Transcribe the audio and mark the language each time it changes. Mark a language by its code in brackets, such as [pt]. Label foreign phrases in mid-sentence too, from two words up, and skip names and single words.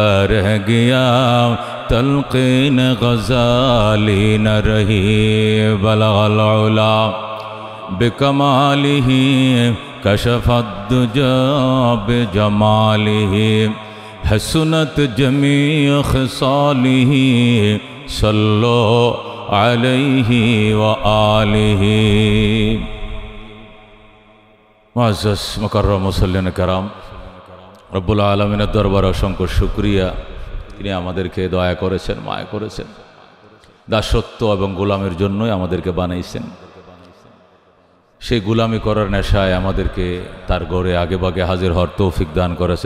[ur] رہ گیا تلقین غزالی نہ رہی [ar] بلغ العلا بکمالہ کشف الدجا بجمالہ حسنت جمیع خصالہ صلو علیہ وآلہ [bn] মুআজ্জাজ মুকাররম মুসল্লিন کرام রব্বুল আলামিনের দরবারে অসংখ্য শুকরিয়া। তিনি আমাদেরকে দয়া করেছেন, মায়া করেছেন, দাসত্ব এবং গোলামের জন্যই আমাদেরকে বানাইছেন। সেই গোলামি করার নেশায় আমাদেরকে তার ঘরে আগে ভাগে হাজির হওয়ার তৌফিক দান করেছেন।